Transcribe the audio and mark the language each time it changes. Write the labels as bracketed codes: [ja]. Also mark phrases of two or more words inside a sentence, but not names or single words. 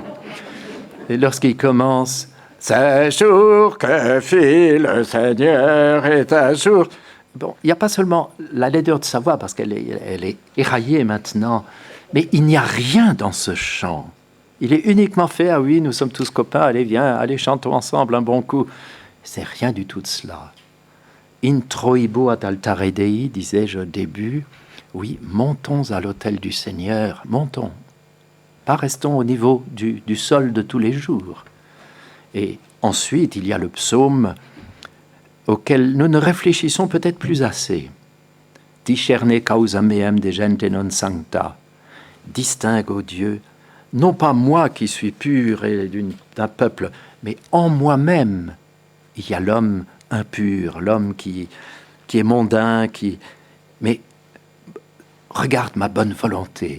[fr] Et lorsqu'il commence, c'est jour que fit le Seigneur est un jour. Bon, il n'y a pas seulement la laideur de sa voix, parce qu'elle est éraillée maintenant, mais il n'y a rien dans ce chant. Il est uniquement fait, ah oui, nous sommes tous copains, allez, viens, allez, chantons ensemble un bon coup. C'est rien du tout de cela. [la] Introibo ad altare Dei, [fr] disais-je au début. Oui, montons à l'autel du Seigneur, montons. Pas restons au niveau du sol de tous les jours. Et ensuite, il y a le psaume auquel nous ne réfléchissons peut-être plus assez. [la] Discerne causa meam de gente non sancta. [fr] Distingue, ô Dieu, non pas moi qui suis pur et d'un peuple, mais en moi-même, il y a l'homme impur, l'homme qui est mondain, mais regarde ma bonne volonté.